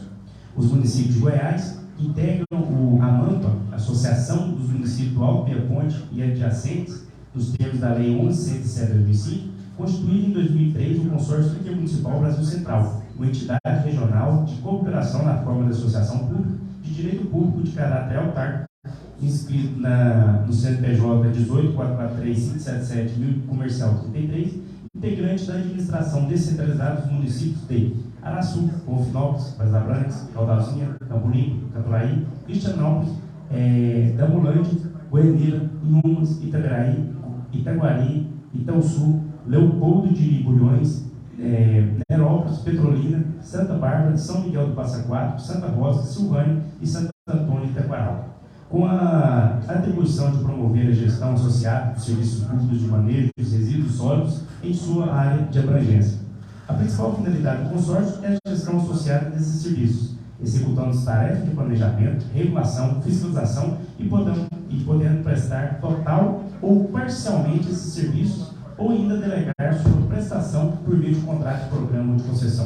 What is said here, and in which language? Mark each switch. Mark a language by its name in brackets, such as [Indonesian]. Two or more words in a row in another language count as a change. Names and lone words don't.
[Portuguese] Os municípios de Goiás, que integram a MAMPA, Associação dos Municípios do Alto Via Ponte e adjacentes, nos termos da Lei 11.107 de 2005, constituíram em 2003 o Consórcio Intermunicipal Brasil Central, uma entidade regional de cooperação na forma de associação pública de direito público de caráter autárquico, inscrito no CNPJ 18.443.577, comercial 33, integrante da administração descentralizada dos municípios de Araçu, Bonfinópolis, Vaza Branca, Caldazinha, Campo Limpo, Caturaí, Cristianópolis, Damolândia, Goianeira, Inhumas, Itabiraí, Itaguari, Itaúsu, Leopoldo de Bulhões, Nerópolis, Petrolina, Santa Bárbara, São Miguel do Passa Quatro, Santa Rosa, Silvânia e Santo Antônio de Itaquaral. Com a atribuição de promover a gestão associada dos serviços públicos de manejo dos resíduos sólidos em sua área de abrangência. A principal finalidade do consórcio é a gestão associada desses serviços, executando as tarefas de planejamento, regulação, fiscalização e podendo prestar total ou parcialmente esses serviços ou ainda delegar sua prestação por meio de contrato de programa de concessão.